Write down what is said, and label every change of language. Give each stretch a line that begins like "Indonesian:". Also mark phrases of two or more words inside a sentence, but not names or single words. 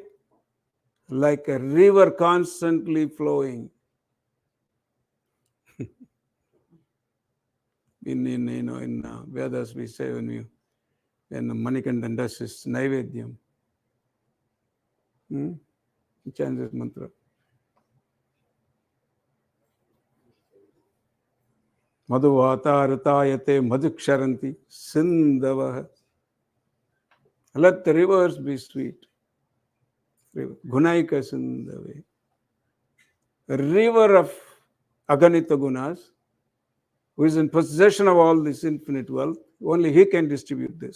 English: Like a river constantly flowing. In Vedas we say when Manikandan does his Naivedyam, he chants this mantra.
Sanskrit: मधुवाता ऋतायते मधु क्षरन्ति सिन्धवः.
English: Let the rivers be sweet.
Sanskrit: गुणैक सिन्धवे.
English: A river of
Sanskrit: अगणित गुणाः,
English: who is in possession of all this infinite wealth. Only he can distribute this.